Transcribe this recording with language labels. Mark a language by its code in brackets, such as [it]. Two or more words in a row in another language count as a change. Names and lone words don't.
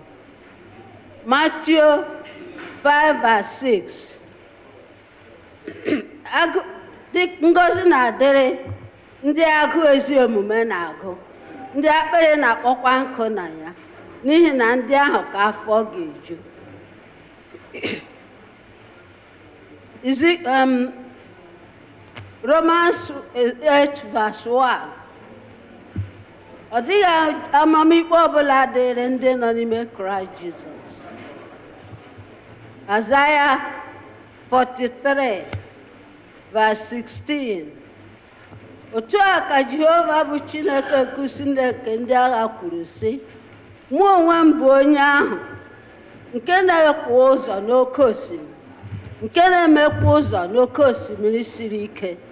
[ig] Matiu 5 verse 6. Ngọzi na-adịrị ndị agụ ezi omume na-agụ, ndị akpịrị na-akpọkwa nkụ na ya, n'ihi na ndị ahụ ka afọ ga-eju. [en] Romans 8 verse 1. [ig] Ọ dịghị amamikpe ọbụla dịrị ndị nọ n'ime Kraịst Jizọs. [en] Isaiah 43 verse 16. [ig] Otu a ka Jehova bụ Chineke nkusi ndị agha kwuru sị, mụ onwe m bụ onye ahụ nke na-ekwo ụzọ n'oké osimiri, nke na-emekwa ụzọ n'oké osimiri siri ike.